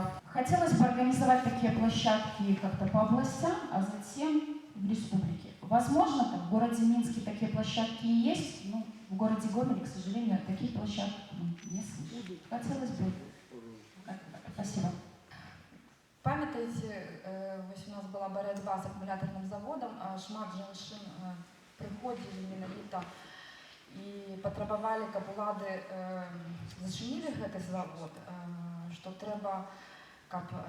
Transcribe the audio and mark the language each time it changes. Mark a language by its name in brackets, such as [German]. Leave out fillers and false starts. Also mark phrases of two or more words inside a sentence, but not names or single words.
[Russian] Хотелось бы организовать такие площадки как-то по областям, а затем в республике. Возможно, в городе Минске такие площадки и есть, но в городе Гомеле, к сожалению, такие площадки не слышу. Хотелось бы. Спасибо. [Belarusian] Памятаеце, у нас была барацьба з акумуляторным заводом, шмат жанчын прыходзілі менавіта і патрабавалі, каб улады зачынілі гэты завод, што трэба, каб